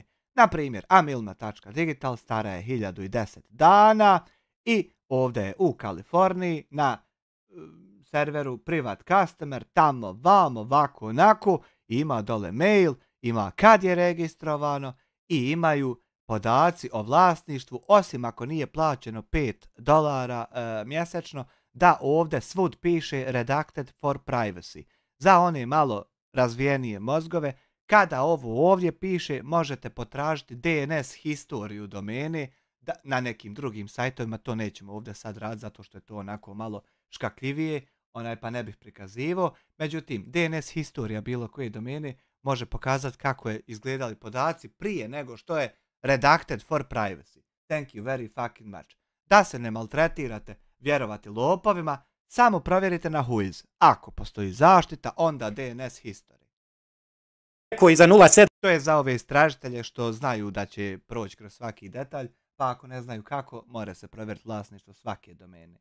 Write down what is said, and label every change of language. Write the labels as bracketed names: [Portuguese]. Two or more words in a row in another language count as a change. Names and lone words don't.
[Bosnian] Na primjer, amilma.digital stara je 1010 dana i ovdje je u Kaliforniji na serveru [English] privat customer, [Bosnian] tamo, vamo, ovako, onako, ima dole mail, ima kad je registrovano i imaju podaci o vlasništvu, osim ako nije plaćeno $5 mjesečno, da ovdje svud piše [English] redacted for privacy. [Bosnian] Za one malo razvijenije mozgove, kada ovo ovdje piše, možete potražiti DNS historiju domene, na nekim drugim sajtovima, to nećemo ovdje sad raditi zato što je to onako malo škakljivije, pa ne bih prikazivao. Međutim, DNS historija bilo koje domene može pokazati kako je izgledali podaci prije nego što je [English] redacted for privacy. Thank you very fucking much. [Bosnian] Da se ne maltretirate vjerovati lopovima, samo provjerite na Whois. Ako postoji zaštita, onda [English] DNS history. [Bosnian] Koji za 0.7. To je za ove istražitelje što znaju da će proći kroz svaki detalj, pa ako ne znaju kako, mora se provjeriti vlasništvo svake domene.